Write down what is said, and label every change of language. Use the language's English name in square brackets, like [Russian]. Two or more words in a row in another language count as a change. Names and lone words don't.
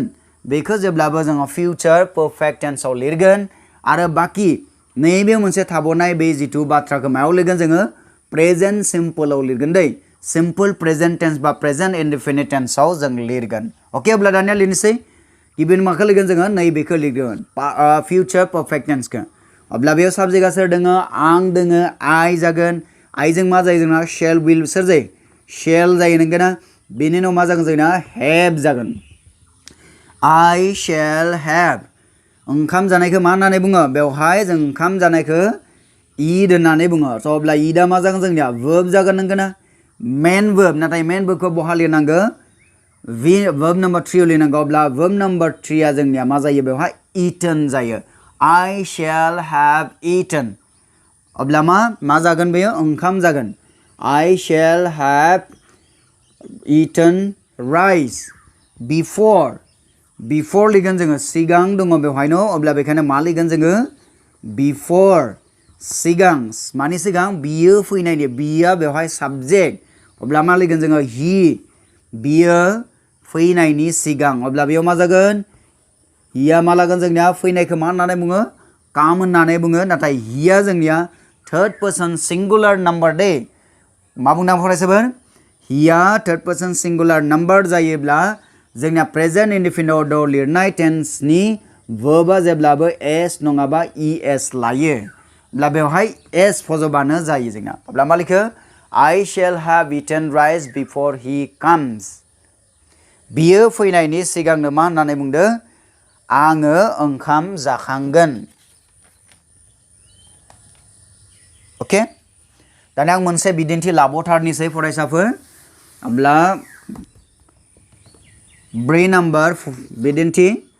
[Bodo] बेखौ जेब्लाबो जोङो [English] future perfect tense [Bodo] लिरगोन आरो बाकी नैबे मोनसे थाबावनाय बे जिथु बाथ्राखौ मायाव लिरगोन जोङो [English] present simple [Bodo] लिरगोन दै [English] simple present tense [Bodo] बा [English] present indefinite tense [Bodo] जों लिरगोन अके अब्ला दानिया लिरनोसै गिबियावनो माखौ लिरगोन जोङो नैबेखौ लिरगोन [English] future perfect tense [Bodo] अब्ला बेयाव साबजेक्टआ सोर दोङो आं दोङो आइ जागोन आइजों मा जायो जोंना [English] shall will [Bodo] सोर जायो शेल जायो नंगौना बेनि उनाव मा जागोन जोंना हेभ जागोन [English] I shall have [Bodo] ओंखाम जानायखौ मा होननानै बुङो बेवहाय जों ओंखाम जानायखौ eat होननानै बुङो स' अब्ला eatआ मा जागोन जोंनिया verb जागोन नंगौना [English] main verb [Bodo] नाथाय [English] main verb [Bodo] बहा लिरनांगौ [English] verb number 3 [Bodo] लिरनांगौ अब्ला [English] verb number 3 [Bodo] आ जोंनिया मा जायो बेवहाय eaten जायो [English] I shall have eaten [Bodo] अब्ला मा जागोन बेयो ओंखाम जागोन [English] I shall have eaten rice [Bodo] before लिरगोन जोङो सिगां दङ बेवहायनो अब्ला बेखायनो मा लिरगोन जोङो before सिगां मानि सिगां बियो फैनायनि बिया बेवहाय साबजेक्ट अब्ला मा लिरगोन जोङो he बियो फैनायनि सिगां अब्ला बेयाव मा जागोन हिया मा लागोन जोंनिया फैनायखौ मा होननानै बुङो काम होननानै बुङो नाथाय हिया जोंनिया [English] third person singular number [Bodo] दे मा बुंदों फरायसाफोर हिया [English] third person singular number [Bodo] जायोब्ला जोंनिया [English] present indefinite [Bodo] लिरनाय टेन्सनि वर्बआ जेब्लाबो एस नङाबा es लायो अब्ला बेवहाय एस फज'बानो जायो जोंना अब्ला मा लिखो [English] I shall have eaten rice before he comes [Bodo] बियो फैनायनि सिगांनो मा होननानै बुंदों आङो ओंखाम जाखांगोन अके दानिया आं मोनसे बिदिन्थि लाबावथारनिसै फरायसाफोर अब्ला 4 नाम्बार बिदिन्थि